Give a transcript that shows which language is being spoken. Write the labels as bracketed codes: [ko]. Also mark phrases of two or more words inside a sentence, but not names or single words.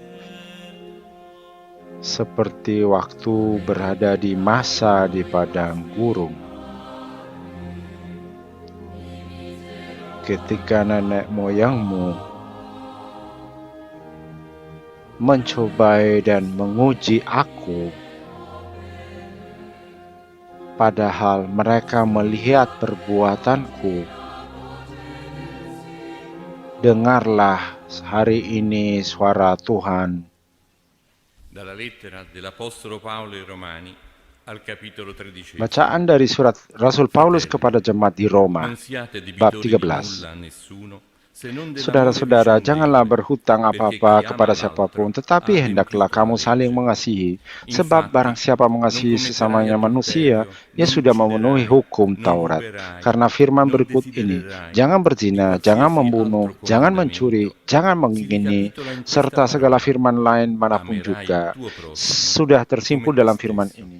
[id] seperti waktu berada di Masa di padang gurun, ketika nenek moyangmu mencobai dan menguji aku, padahal mereka melihat perbuatanku. Dengarlah hari ini suara Tuhan. [it] Dalla lettera dell'Apostolo Paolo ai Romani al capitolo 13. [id] Bacaan dari surat Rasul Paulus kepada jemaat di Roma, [it] Non siate [id] bab [it] debitori di [id] 13. [it] nulla a nessuno, [id] Saudara-saudara, janganlah berhutang apa-apa kepada siapapun, tetapi hendaklah kamu saling mengasihi, sebab barang siapa mengasihi sesamanya manusia, ia sudah memenuhi hukum Taurat. Karena firman berikut ini, jangan berzina, jangan membunuh, jangan mencuri, jangan mengingini, serta segala firman lain manapun juga, sudah tersimpul dalam firman ini.